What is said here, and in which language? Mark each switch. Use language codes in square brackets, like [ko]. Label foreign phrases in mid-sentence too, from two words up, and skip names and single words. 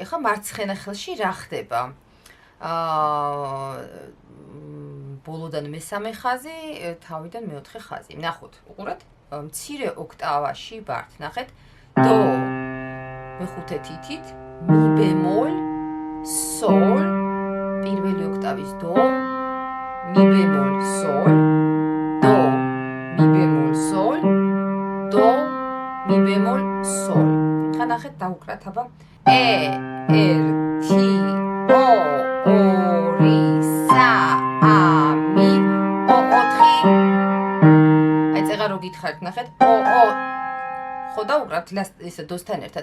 [ka] ახლა მარცხენა ხელში რა ხდება? ბოლოდან მესამე ხაზი, თავიდან მეოთხე ხაზი. ნახოთ, უყურეთ, მცირე ოქტავაში ვართ, ნახეთ, do მეხუთე თითით, mi bemol, sol, პირველი ოქტავის do, mi bemol, sol, do, mi bemol, sol, do, mi bemol, sol. ხა ნახეთ, დავუკრათ აბა. 1 2 რო გითხარით, ნახეთ, ხო დავუკრავთ ისე დოსთან ერთად.